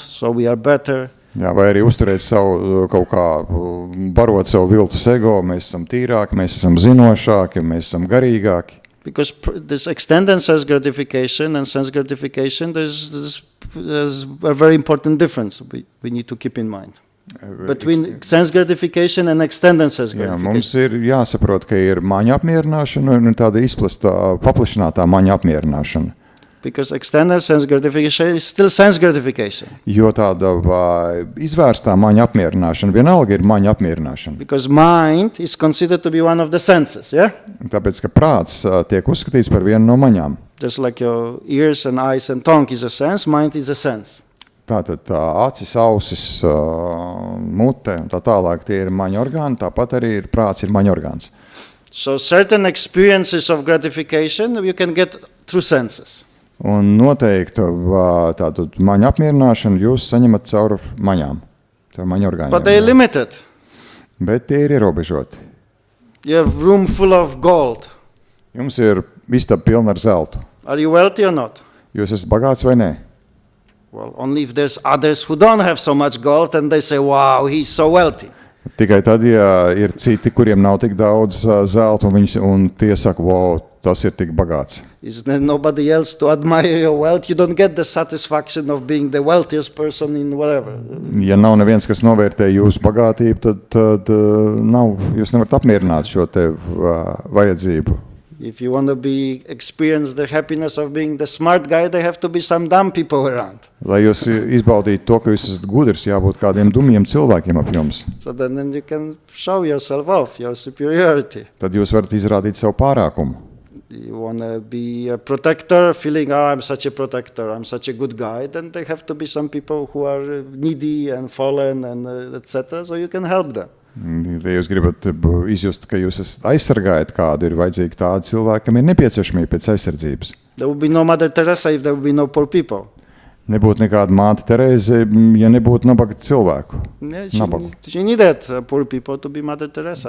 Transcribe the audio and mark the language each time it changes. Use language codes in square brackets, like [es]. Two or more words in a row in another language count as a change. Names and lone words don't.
[en] So we are better. [lv] Jā, vai arī uzturēt savu, kaut kā, barot savu viltus ego, mēs esam tīrāki, mēs esam zinošāki, mēs esam garīgāki. [en] Because this extended sense gratification and sense gratification, there's a very important difference we need to keep in mind. Between sense gratification and extended sense [lv] Jā, [en] gratification. [lv] mums ir jāsaprot, ka ir maņa apmierināšana un tāda izplastā, paplašinātā maņa apmierināšana. [en] Because extended sense gratification is still sense gratification. [lv] Jo tāda izvērstā maņa apmierināšana vienalga ir maņa apmierināšana. [en] Because mind is considered to be one of the senses, yeah? [lv] Tāpēc, ka prāts tiek uzskatīts par vienu no maņām. [en] Just like your ears and eyes and tongue is a sense, mind is a sense. [lv] Tātad acis, ausis, mute un tā tālāk tie ir maņa orgāni, tāpat arī ir prāts ir maņa orgāns. [en] So certain experiences of gratification you can get through senses. [lv] Un noteikti tādu maņu apmierināšanu jūs saņemat caur maņām, caur maņu orgāniem. [en] But they are limited. [lv] Bet tie ir ierobežoti. [en] You have room full of gold. [lv] Jums ir istaba pilna ar zeltu. [en] Are you wealthy or not? [lv] Jūs esat bagāts vai nē? [en] Well, only if there's others who don't have so much gold and they say, wow, he's so wealthy. [lv] Tikai tad, ja ir citi, kuriem nav tik daudz zelta, un tie saka, wow, tas ir tik bagāts. [en] Is there nobody else to admire your wealth? You don't get the satisfaction of being the wealthiest person in whatever. [lv] Ja nav neviens, kas novērtē jūsu bagātību, tad jūs nevarat apmierināt šo te vajadzību. [en] If you want to experience the happiness of being the smart guy, there have to be some dumb people around. [lv] Lai jūs izbaudītu to, ka jūs esat gudrs, jābūt kādiem dumjiem cilvēkiem ap jums. [en] So then you can show yourself off, your superiority. [lv] Tad jūs varat izrādīt savu pārākumu. [en] You want to be a protector, feeling, oh, I'm such a protector, I'm such a good guy, then there have to be some people who are needy and fallen and etc. So you can help them. [lv] Ja jūs gribat izjust, ka jūs esat aizsargājat kādu, ir vajadzīgi tādi cilvēki, kam ir nepieciešamība pēc aizsardzības. [en] There would be no Mother Teresa if there would be no poor people. [lv] Nebūtu nekāda māte Terēze, ja nebūtu nabaga cilvēku. [en] Yeah, she needed poor people to be Mother Teresa.